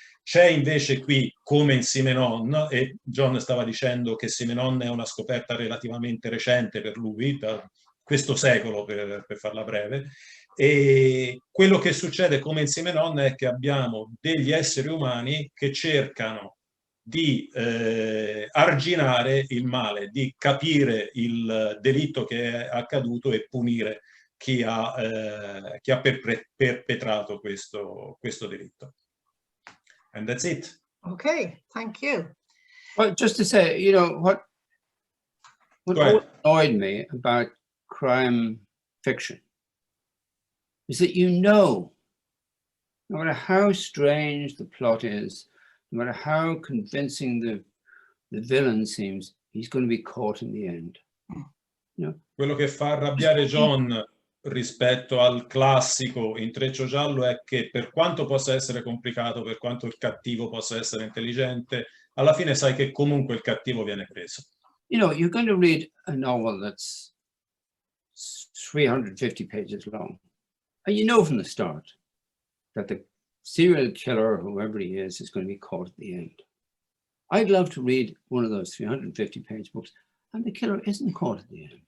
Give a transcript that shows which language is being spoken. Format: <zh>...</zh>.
<it>C'è invece qui, come in Simenon, e John stava dicendo che Simenon è una scoperta relativamente recente per lui, da questo secolo per farla breve, e quello che succede come in Simenon è che abbiamo degli esseri umani che cercano di arginare il male, di capire il delitto che è accaduto e punire chi ha perpetrato questo delitto.</it> <en>And that's it. Okay, thank you. Well, just to say, you know, what annoyed me about crime fiction is that no matter how strange the plot is, no matter how convincing the villain seems, he's going to be caught in the end. You know?</en> <it>Quello che fa arrabbiare John rispetto al classico intreccio giallo è che per quanto possa essere complicato, per quanto il cattivo possa essere intelligente, alla fine sai che comunque il cattivo viene preso.</it> <en>You know, you're going to read a novel that's 350 pages long, and you know from the start that the serial killer, whoever he is going to be caught at the end. I'd love to read one of those 350-page books, and the killer isn't caught at the end.</en>